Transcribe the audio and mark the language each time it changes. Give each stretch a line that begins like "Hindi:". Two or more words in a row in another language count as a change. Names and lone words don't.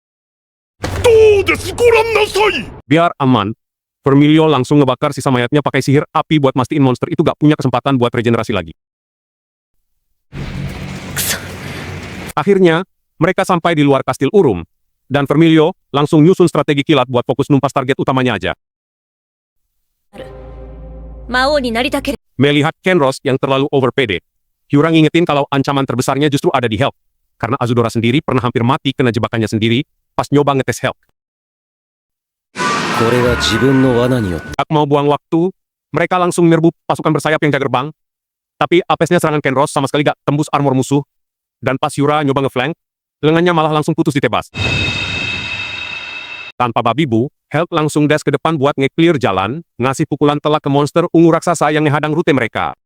Indonesian: Biar aman, Vermilio langsung ngebakar sisa mayatnya pakai sihir api buat mastiin monster itu gak punya kesempatan buat regenerasi lagi. Akhirnya, mereka sampai di luar kastil Urum, dan Vermilio langsung nyusun strategi kilat buat fokus numpas target utamanya aja.
Japanese: 魔王になりたけれ
Indonesian: Melihat Kenros yang terlalu overpede, Hyura ngingetin kalau ancaman terbesarnya justru ada di Hulk, karena Azudora sendiri pernah hampir mati kena jebakannya sendiri, pas pas nyoba ngetes Helk.
Japanese: これは自分の罠によって
Indonesian: Gak mau buang waktu, mereka langsung menyerbu pasukan bersayap yang jaga gerbang. Tapi apesnya serangan Kenros sama sekali gak tembus armor musuh. Dan pas Yura nyoba ngeflank, lengannya malah langsung putus ditebas. Tanpa babi bu, Helk langsung dash ke depan buat nge-clear jalan, ngasih pukulan telak ke monster ungu raksasa yang ngehadang rute mereka.